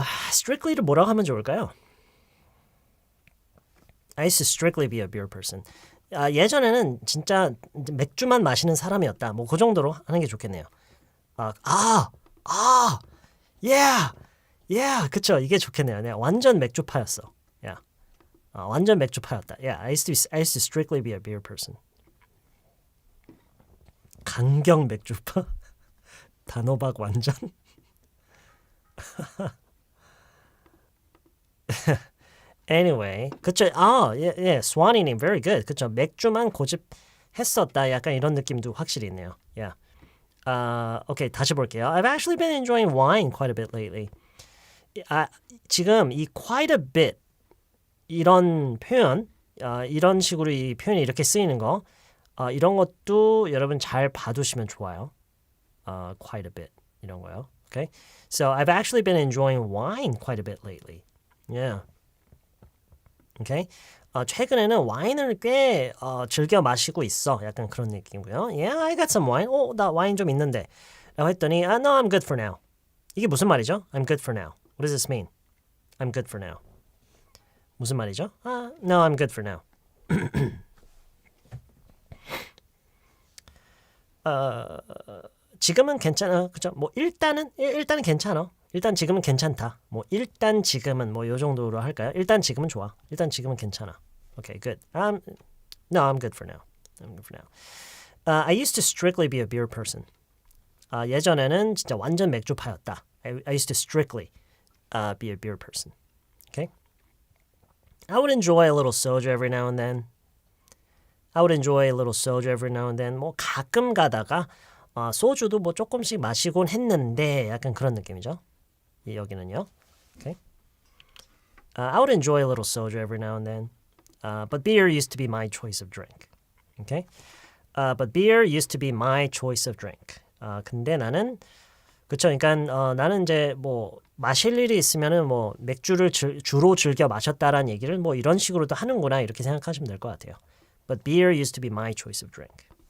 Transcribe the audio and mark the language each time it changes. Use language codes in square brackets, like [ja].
[ko] Strictly를 뭐라고 하면 좋을까요? [en] I used to strictly be a beer person. [ko] 예전에는 진짜 맥주만 마시는 사람이었다. 뭐 그 정도로 하는 게 좋겠네요. yeah, 그쵸. 이게 좋겠네요. 내가 완전 맥주파였어. Yeah. 완전 맥주파였다. [en] Yeah, I used to strictly be a beer person. [ko] 강경 맥주파? 단호박 완전? Anyway, 그쵸? [en] 스와니님, very good. [ko] 그쵸? 맥주만 고집했었다. 약간 이런 느낌도 확실히 있네요. Yeah. Okay, 다시 볼게요. [en] I've actually been enjoying wine quite a bit lately. [ko] 지금 이 quite a bit 이런 표현, 이런 식으로 이 표현이 이렇게 쓰이는 거, 이런 것도 여러분 잘 봐두시면 좋아요. [en] Quite a bit [ko] 이런 거요. [en] Okay, so I've actually been enjoying wine quite a bit lately. Yeah. Okay. [ko] 최근에는 와인을 꽤 즐겨 마시고 있어. 약간 그런 느낌이고요. [en] Yeah, I got some wine. [ko] 나 와인 좀 있는데. 라고 했더니 [en] no, I'm good for now. [ko] 이게 무슨 말이죠? [en] I'm good for now. What does this mean? I'm good for now. [ko] 무슨 말이죠? [en] No, I'm good for now. [ko] 지금은 괜찮아. 그죠? 뭐 일단은 괜찮아. 일단 지금은 괜찮다. 뭐 일단 지금은 뭐 요 정도로 할까요? 일단 지금은 좋아. 일단 지금은 괜찮아. [en] Okay, good. No, I'm good for now. I'm good for now. I used to strictly be a beer person. [ko] 예전에는 진짜 완전 맥주파였다. [en] I used to strictly be a beer person. Okay? I would enjoy a little soju every now and then. I would enjoy a little soju every now and then. [ko] 뭐 가끔 가다가 소주도 뭐 조금씩 마시곤 했는데 약간 그런 느낌이죠. 여기는요. Okay. [en] I would enjoy a little soju every now and then. But beer used to be my choice of drink. Okay. But beer used to be my choice of drink. [ko] 근데 나는 그쵸. 그러니까 나는 이제 뭐 마실 일이 있으면은 뭐 맥주를 주로 즐겨 마셨다라는 얘기를 뭐 이런 식으로도 하는구나 이렇게 생각하시면 될 것 같아요. [en] But beer used to be my choice of drink.